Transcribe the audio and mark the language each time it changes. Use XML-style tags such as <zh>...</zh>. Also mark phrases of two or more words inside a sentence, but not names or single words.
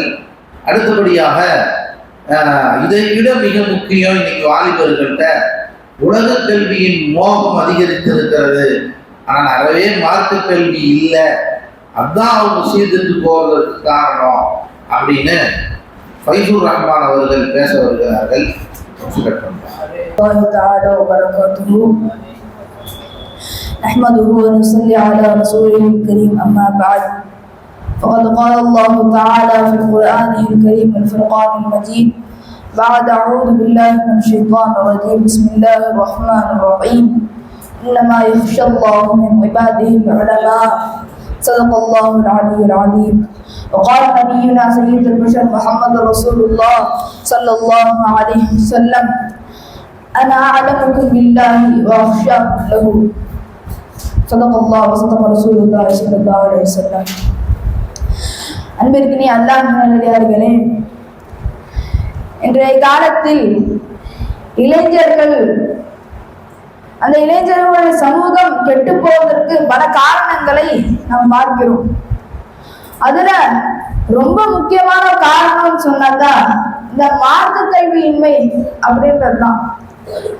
<ta>அடுத்தபடியாக இதை விட மிக முக்கியம், இன்னைக்கு வாலிபர்கள்ட்ட உலக கல்வியின் மோகம் அதிகரித்திருக்கிறது. ஆனால் அறவே மார்க்க கல்வி இல்லை, அதுதான் அவங்க சீர்திட்டு போவதற்கு காரணம் அப்படின்னு ஃபைசூர் ரஹ்மான் அவர்கள் பேச வருகிறார்கள்.</ta> <ar>نحمده ونصلي على رسوله الكريم أما بعد فقد قال الله تعالى في القرآن الكريم الفرقان المجيد بعد أعوذ بالله من الشيطان الرجيم بسم الله الرحمن الرحيم إنما يخشى الله من عباده العلماء صدق الله العلي العظيم. وقال نبينا سيد البشر محمد رسول الله صلى الله عليه وسلم أنا أعلمكم بالله وأخشاكم له صدق الله وصدق رسول الله صلى الله عليه وسلم.</ar> <ta>அன்பிற்கினி அல்லாஹ் நல்லடியார்களே, இன்றைய காலத்தில் இளைஞர்கள், அந்த இளைஞர்களுடைய சமூகம் கெட்டு போவதற்கு பல காரணங்களை நாம் பார்க்கிறோம். அதுல ரொம்ப முக்கியமான காரணம் சொன்னாக்கா இந்த மார்க்க கல்வியின்மை அப்படின்றதுதான்.</ta>